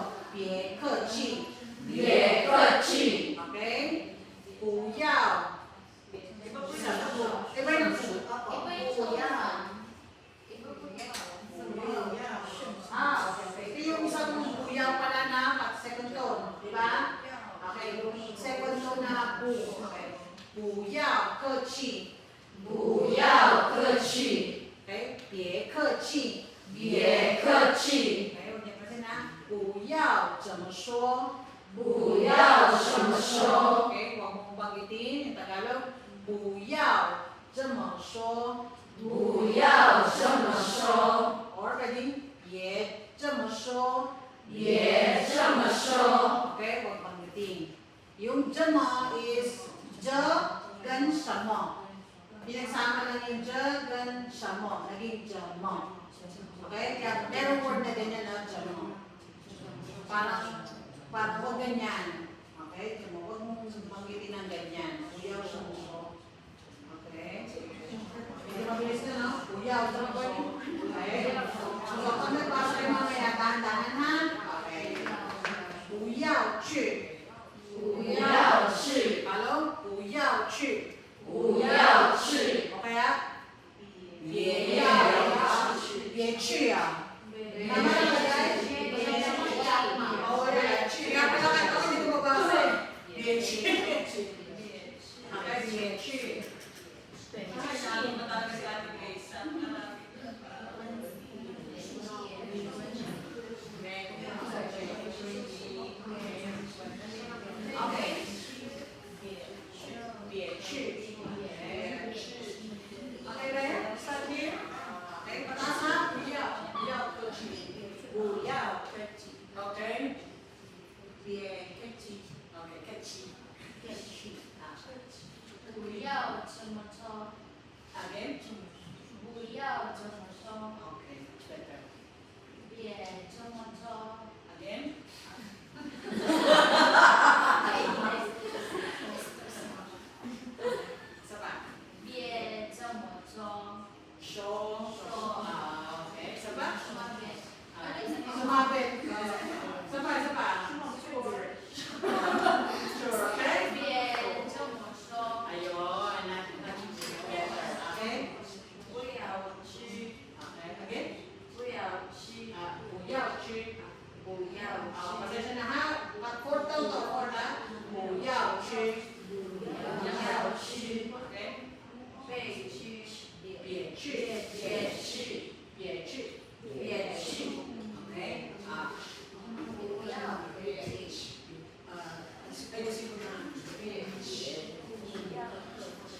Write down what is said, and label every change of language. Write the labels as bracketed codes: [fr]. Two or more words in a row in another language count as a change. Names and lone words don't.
[zh] 别客气。别客气， OK，不要 [tl] Iba yung kuya. Iba po yan. Ah, okay. Ito yung isang buyaw pala na second tone, di ba? Okay, yung second tone na bu. [zh] Okay. 不要客气，不要客气， okay? 别客气，别客气， [tl] okay? Ulit kasi na, [zh] 不要怎么说，不要这么说， [tl] okay? Huwag mong banggitin yung Tagalog, [zh] 不要这么说，不要这么说， or pwedeng 别这么说。别这么说， [tl] Okay, huwag banggitin. Yung 这么 is [zh] 这跟什么？ [tl] Pinagsama lang yung [zh] 这跟什么， [tl] naging 怎么。Okay, kaya merong word na ganyan na 怎么。Parang huwag ganyan. Okay, 怎么 huwag mong banggitin ng ganyan. [zh] 不要这么说。Okay. [tl] Medyo mabilis na, no? [zh] 不要这么说。Okay. [tl] So, kung nagbasa kayo mamaya, dahan-dahan ha? [zh] Okay. 不要去，不要去， Hello? 不要去。不要去， [tl] Okay ah? [zh] 别要去，别去啊。 [tl] Tama na ba guys? Oo,去. Kaya pala kayo hindi ko mabasa. [zh] 别去。Okay, 别去。Okay. [en] 别去。Okay, Raya? Start here. [tl] Okay, pataas ha? [zh] 不要客气。不要客气。Okay. 别客气。Okay, 客气。客气。不要这么说， [en] Again. [zh] 不要这么说， [en] Okay, better. [zh] 别这么说。 [tl] Again. Isa pa. [zh] 别这么说， [en] Show. [tl] Okay. Isa pa. Sumabit. Sumabit. Isa pa, isa pa. Sure. [en] Sure, okay? [zh] 别这么说， [tl] Ayun. Better. Okay? [zh] 不要去， [en] Okay. Again. [zh] 不要去，不要去。不要 [tl] Pasensya na ha. Pag-fourth daw to, fourth ha. [zh] 不要去。不要去， Okay? 别去，别去。别去。别去。别去。Okay? 不要客气， [tl] ayusin ko na. [zh] 别去。不要客气，